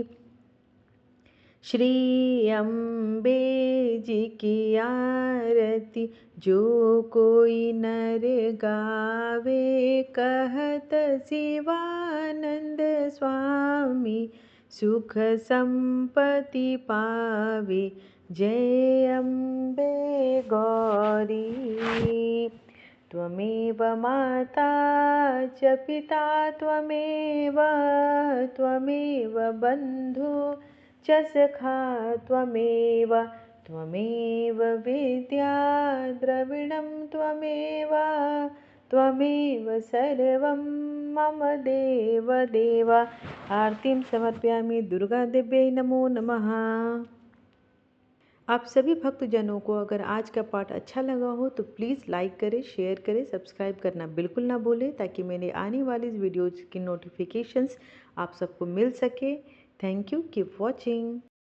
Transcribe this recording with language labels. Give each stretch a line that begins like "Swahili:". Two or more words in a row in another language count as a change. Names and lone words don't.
Hindi: श्री अम्बे जी की आरती, जो कोई नर गावे, कहत शिवानंद स्वामी, सुख संपत्ति पावे, जय अम्बे गौरी।
Sanskrit: त्वमेव माता च पिता त्वमेव, त्वमेव बन्धु च सखा त्वमेव, त्वमेव विद्या द्रविणं त्वमेव, त्वमेव सर्वं मम देव देव। आरतीं समर्पयामि, दुर्गा देव्यै नमो नमः।
Hindi: आप सभी भक्तजनों को अगर आज का पाठ अच्छा लगा हो तो प्लीज़ लाइक करें, शेयर करें, सब्सक्राइब करना बिल्कुल ना भूलें, ताकि मेरे आने वाली वीडियोज़ की नोटिफिकेशंस आप सबको मिल सके।
English: Thank you, keep watching.